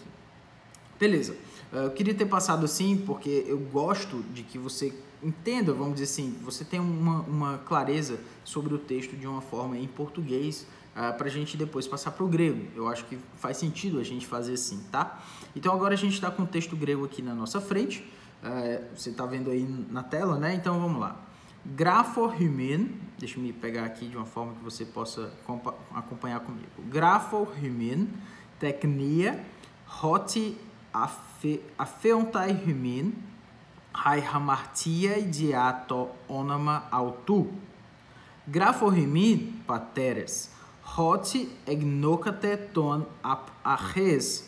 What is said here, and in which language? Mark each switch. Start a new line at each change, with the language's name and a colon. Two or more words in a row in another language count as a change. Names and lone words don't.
Portuguese: Beleza, eu queria ter passado assim, porque eu gosto de que você entenda, vamos dizer assim, você tenha uma clareza sobre o texto de uma forma em português, para a gente depois passar para o grego. Eu acho que faz sentido a gente fazer assim, tá? Então agora a gente está com o texto grego aqui na nossa frente, você está vendo aí na tela, né? Então vamos lá. Graphohymen, deixa eu me pegar aqui de uma forma que você possa acompanhar comigo.
Greek: Γράφω ὑμῖν, τεκνία, ὅτι ἀφέωνται ὑμῖν αἱ ἁμαρτίαι διὰ τὸ ὄνομα αὐτοῦ. Γράφω ὑμῖν πατέρες, ὅτι ἐγνώκατε τὸν ἀπ' ἀρχῆς.